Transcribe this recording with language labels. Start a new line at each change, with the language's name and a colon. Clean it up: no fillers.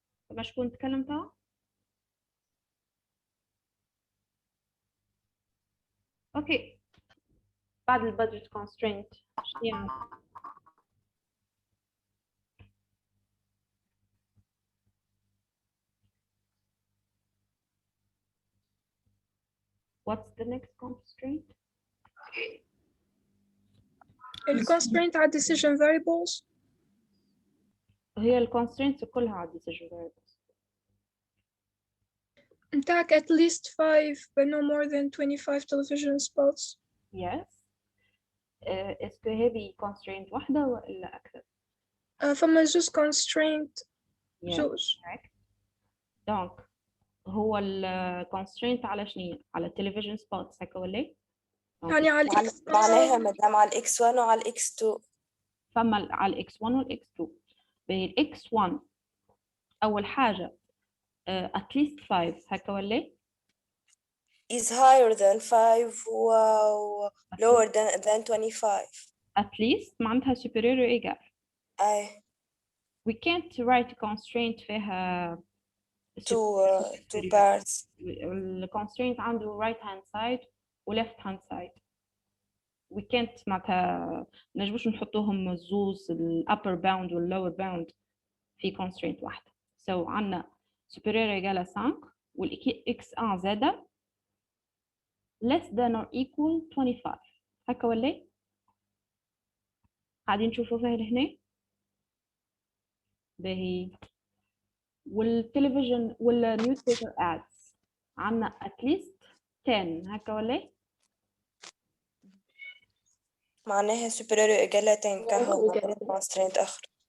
Arabic: ما شكون تكلم توا؟ اوكي بعد البادجت constraint شنو يعني؟
English: What's the next constraint?
Arabic: الconstraint على decision variables. هي constraints كلها على decision variables.
English: نتاعك at least 5 but no more than 25 television spots. Yes.
Arabic: اسكو هذه constraint واحدة ولا أكثر؟ فما زوز constraint
English: Yes,
Arabic: زوز.
English: correct.
Arabic: دونك هو ال constraint على شنو؟ على television spots هكا ولا إيه؟ يعني على الإكس معناها مدام على الإكس 1 وعلى الإكس 2. فما على ال x1 وال x2. باهي ال x1 أول حاجة
English: at least 5
Arabic: هكا ولا إيه؟
English: is higher than 5 و lower than 25. at least
Arabic: معناتها
English: superior or equal.
Arabic: أي
English: we can't write constraint فيها two parts. ال constraint عنده right hand side و left hand side. we can't
Arabic: معناتها نجموش نحطوهم الزوز ال upper bound وال lower bound في constraint واحدة. so عندنا superior equal 5 وال x1 زادة
English: less than or equal 25
Arabic: هكا ولا إيه؟ قاعدين نشوفوا فيها لهنا. باهي والتلفزيون والنيوزبيبر ادز عندنا at least 10 هكا ولا إيه؟
English: معناها superior or equal 10 كهو constraint آخر.